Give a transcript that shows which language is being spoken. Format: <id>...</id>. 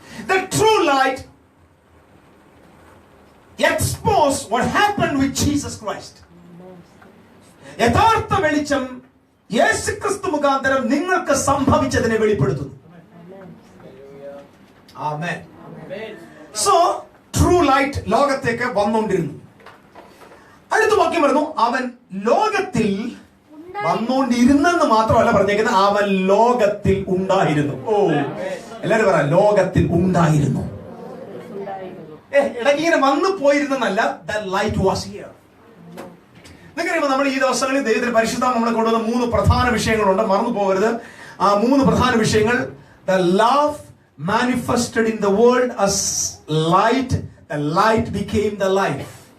<en>The true light exposed what happened with Jesus Christ.</en> <ml>യഥാർത്ഥ വെളിച്ചം യേശുക്രിസ്തു മുഖാന്തരം നിങ്ങൾക്ക് സംഭവിച്ചതിനെ വെളിപ്പെടുത്തുന്നു. ആമേൻ.</ml> <en>so true light</en> <ml>ലോകത്തേക്ക് വന്നുകൊണ്ടിരുന്നു. അടുത്ത വാക്യം പറഞ്ഞു, അവൻ ലോകത്തിൽ വന്നുകൊണ്ടിരുന്നെന്ന് മാത്രമല്ല പറഞ്ഞേക്കുന്നത്, അവൻ ലോകത്തിൽ ഉണ്ടായിരുന്നു. ഓ എല്ലാരും പറ, ലോകത്തിൽ ഉണ്ടായിരുന്നു. ഇടയ്ക്ക് ഇങ്ങനെ വന്നു പോയിരുന്നല്ല,</ml> <en>the light was here.</en> <ml>നിങ്ങൾക്കറിയുമ്പോൾ നമ്മൾ ഈ ദിവസങ്ങളിൽ ദൈവത്തിന്റെ പരിശുദ്ധാത്മ നമ്മളെ കൊണ്ടുവന്ന 3 പ്രധാന വിഷയങ്ങളുണ്ട്, മറന്നു പോകരുത്. ആ 3 പ്രധാന വിഷയങ്ങൾ:</ml> <en>the love manifested in the world as light, the light became the life.</en>